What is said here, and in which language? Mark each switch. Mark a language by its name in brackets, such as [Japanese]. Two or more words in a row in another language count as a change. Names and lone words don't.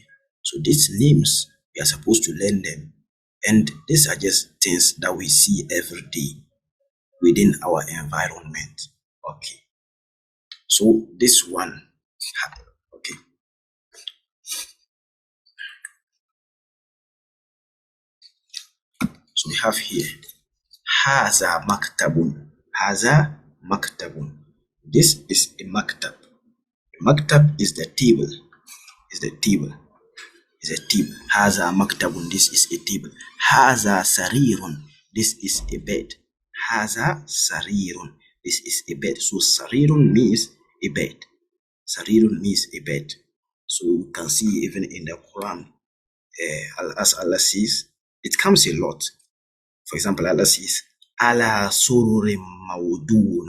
[English] So these names, we are supposed to learn them. And these are just things that we see every day within our environment. Okay. So this one, okay. So we have here, [Arabic] هذا مكتب. هذا مكتب. [English] This is a maktab. A maktab is the table. Is the table. Is a table. [Arabic] هذا مكتب. [English] This is a table. [Arabic] هذا سرير. [English] This is a bed. [Arabic] هذا سرير. [English] This is a bed. So sarirun means a bed. Sarirun means a bed. So you can see even in the Quran, as Allah says, it comes a lot. For example, Allah says, [Arabic] على سرر موضونة.